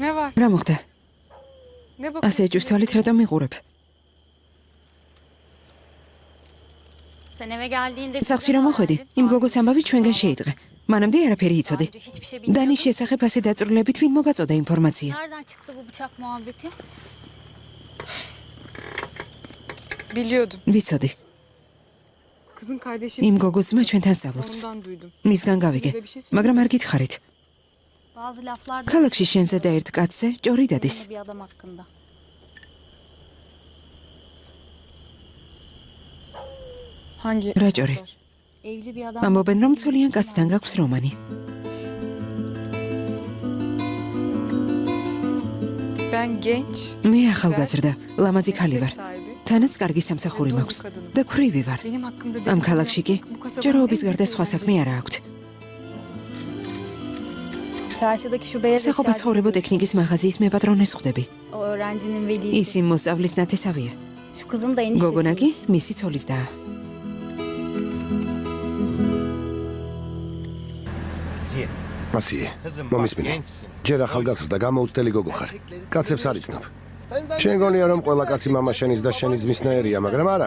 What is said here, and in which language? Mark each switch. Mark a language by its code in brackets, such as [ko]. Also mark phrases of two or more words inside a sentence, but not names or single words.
[ka] რა მოხდა? ასე ჭვიშთვალით რატომ მიყურებ? სახლში რომ მოხვედი, იმ გოგოს ამბავი ჩვენგან შეიტყე. მანამდე არაფერი იცოდი. დანის შესახებ ასე დაწვრილებით ვინ მოგაწოდა ინფორმაცია? [tr] Nereden çıktı bu bıçak muhabbeti? Biliyordum. [ka] ვიცოდი. [tr] Kızın kardeşi [ka] იმ გოგოს ძმა ჩვენთან სწავლობს. [tr] ondan duydum. [ka] მისგან გავიგე, მაგრამ არ გითხარით. [tr] Bazı laflar da [ka] ქალაქში შენზე და ერთ კაცზე ჭორი დადის. [tr] bir adam hakkında. Hangi? [ka] რა ჭორი? [tr] Evli bir adam. [ka] ამბობენ რომ ცოლიან კაცთან გაქვს რომანი. [tr] Ben genç. [ka] მე ახალგაზრდა, ლამაზი ქალი ვარ. [tr] sahibi. [ka] თანაც კარგი სამსახური მაქვს და ქრივი ვარ. [tr] Benim hakkımda [ka] ამ ქალაქში კი [tr] bu kasabanın [ka] ჭროობის [tr] en [ka] გარდა [tr] büyük [ka] სხვა საქმე არ აქვთ. [tr] Çarşıdaki şu beyaz [ka] სახობას ხოვრებო ტექნიკის მაღაზიის მეპატრონეს ხვდები. [tr] O öğrencinin veli. [ka] ის იმ მოსწავლის ნათესავია. [tr] Şu kızın da eniştesi. [ka] გოგონა კი მისი ცოლის და. ასიე, მომისმინე. ჯერ ახალგაზრდა გამოუცდელი გოგო ხარ. კაცებს არ იცნობ. შენ გონია რომ ყველა კაცი მამა შენის და შენი ძმისნაირია, მაგრამ არა.